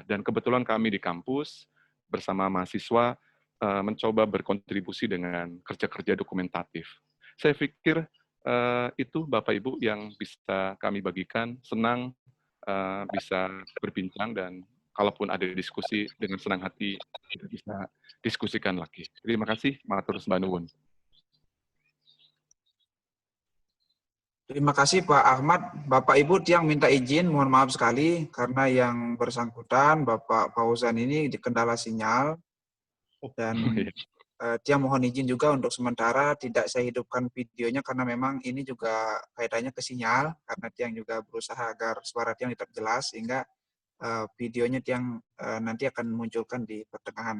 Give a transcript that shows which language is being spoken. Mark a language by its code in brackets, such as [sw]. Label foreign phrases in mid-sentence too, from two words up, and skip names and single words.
[id] Dan kebetulan kami di kampus bersama mahasiswa mencoba berkontribusi dengan kerja-kerja dokumentatif. Saya pikir itu Bapak Ibu yang bisa kami bagikan. Senang bisa berbincang, dan kalaupun ada diskusi dengan senang hati kita bisa diskusikan lagi. Terima kasih, [jv] matur sembah nuwun. [id] Terima kasih Pak Ahmad. Bapak Ibu tiang minta izin, mohon maaf sekali karena yang bersangkutan Bapak Fauzan ini dikendala sinyal dan tiang mohon izin juga untuk sementara tidak saya hidupkan videonya karena memang ini juga kaitannya ke sinyal karena tiang juga berusaha agar suara tiang tetap jelas sehingga videonya tiang nanti akan munculkan di pertengahan.